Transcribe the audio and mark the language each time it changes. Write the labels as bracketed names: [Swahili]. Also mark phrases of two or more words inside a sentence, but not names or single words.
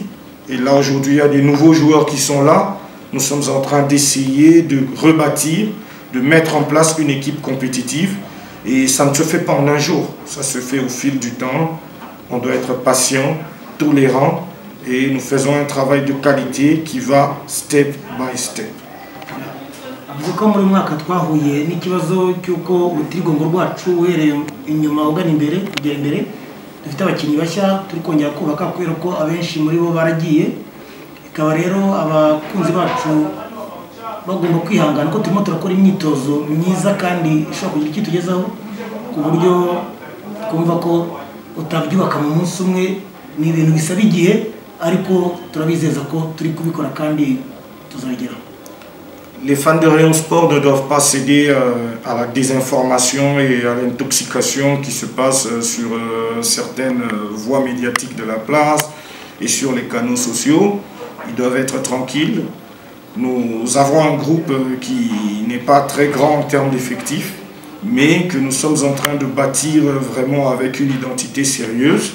[French] Et là aujourd'hui, il y a des nouveaux joueurs qui sont là. Nous sommes en train d'essayer de rebâtir, de mettre en place une équipe compétitive. Et ça ne se fait pas en un jour, ça se fait au fil du temps. On doit être patient, tolérant et nous faisons un travail de qualité qui va [English] step by step. [Kinyarwanda] Avuga muri mwaka twahuye n'ikibazo cyuko urutirigongo rwacu uhereye inyuma ugana imbere kugera imbere dufite abakinnyi bashya turi kongera kubaka kubera ko abenshi muri bo baragiye ikaba rero abakunzi bacu bagomba kwihangana ko turimo turakora imyitozo myiza kandi ishobora kugira icyo tugezaho ku buryo twumva ko utabyubaka mu munsi umwe ni ibintu bisaba igihe ariko turabizeza ko turi kubikora kandi tuzabigeraho. [French] Les fans de Rayon Sport ne doivent pas céder à la désinformation et à l'intoxication qui se passe sur certaines voies médiatiques de la place et sur les canaux sociaux. Ils doivent être tranquilles. Nous avons un groupe qui n'est pas très grand en termes d'effectifs, mais que nous sommes en train de bâtir vraiment avec une identité sérieuse.